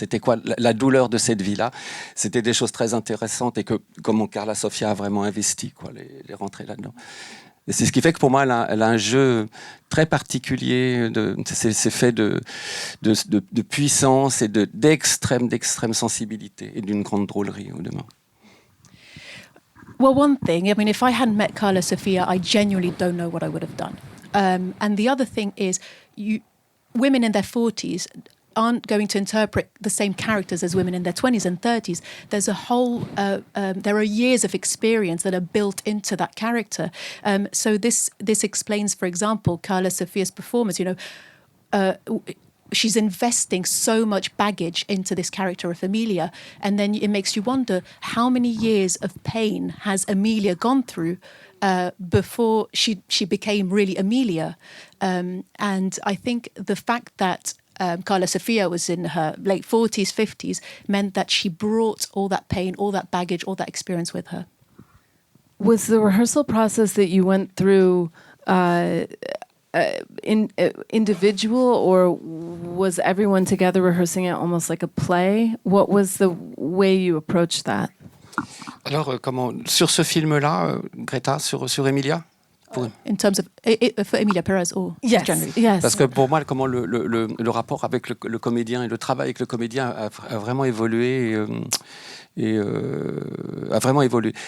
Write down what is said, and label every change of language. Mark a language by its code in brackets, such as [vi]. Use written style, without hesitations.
[fr] C'était quoi la douleur de cette vie-là? C'était des choses très intéressantes et que comment Carla Sofia a vraiment investi, les rentrer là-dedans. Et c'est ce qui fait que pour moi, elle a un jeu très particulier. C'est fait de puissance et d'extrême sensibilité et d'une grande drôlerie au demeurant. [en] Well, one thing, I mean, if I hadn't met Carla Sofia, I genuinely don't know what I would have done. And the other thing is, women in their 40s aren't going to interpret the same characters as women in their 20s and 30s. There's a whole, there are years of experience that are built into that character. So this explains, for example, Carla Sofia's performance, she's investing so much baggage into this character of Emilia, and then it makes you wonder how many years of pain has Emilia gone through before she became really Emilia. And I think the fact that Carla Sofia was in her late 40s, 50s, meant that she brought all that pain, all that baggage, all that experience with her. Was the rehearsal process that you went through individual, or was everyone together rehearsing it almost like a play? What was the way you approached that? [fr] Alors, sur ce film-là, Greta, sur Emilia [en] In terms of for Emilia Pérez or Yes, generally? yes. [fr] Parce que pour moi, comment le rapport avec le comédien et le travail avec le comédien a vraiment évolué a vraiment évolué.